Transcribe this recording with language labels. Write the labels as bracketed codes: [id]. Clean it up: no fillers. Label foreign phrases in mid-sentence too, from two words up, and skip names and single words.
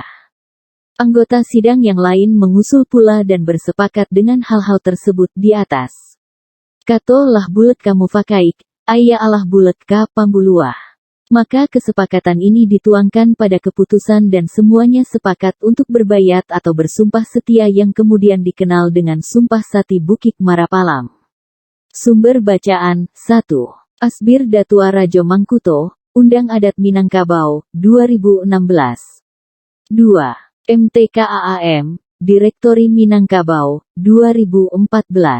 [id] Anggota sidang yang lain mengusul pula dan bersepakat dengan hal-hal tersebut di atas. [min] Kato lah bulet kamu fakaik, aya alah bulet ka pambuluah. [id] Maka kesepakatan ini dituangkan pada keputusan dan semuanya sepakat untuk berbayat atau bersumpah setia yang kemudian dikenal dengan Sumpah Sati Bukik Marapalam. Sumber bacaan, 1. Asbir Datua Rajo Mangkuto, Undang Adat Minangkabau, 2016. 2. MTKAAM, Direktori Minangkabau, 2014.